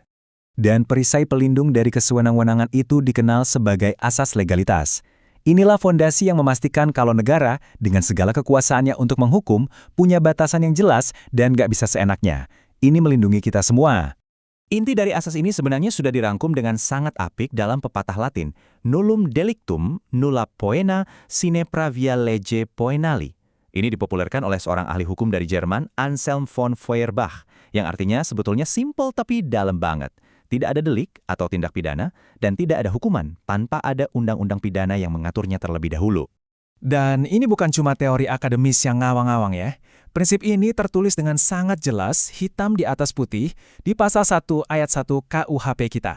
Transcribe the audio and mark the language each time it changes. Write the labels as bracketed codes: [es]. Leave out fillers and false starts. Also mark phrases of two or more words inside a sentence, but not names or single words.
[id] Dan perisai pelindung dari kesewenang-wenangan itu dikenal sebagai asas legalitas. Inilah fondasi yang memastikan kalau negara, dengan segala kekuasaannya untuk menghukum, punya batasan yang jelas dan nggak bisa seenaknya. Ini melindungi kita semua. Inti dari asas ini sebenarnya sudah dirangkum dengan sangat apik dalam pepatah Latin, [la] nullum delictum nulla poena sine pravia lege poenali. [id] Ini dipopulerkan oleh seorang ahli hukum dari Jerman, Anselm von Feuerbach, yang artinya sebetulnya simpel tapi dalam banget. Tidak ada delik atau tindak pidana, dan tidak ada hukuman tanpa ada undang-undang pidana yang mengaturnya terlebih dahulu. Dan ini bukan cuma teori akademis yang ngawang-ngawang ya. Prinsip ini tertulis dengan sangat jelas, hitam di atas putih, di pasal 1 ayat 1 KUHP kita.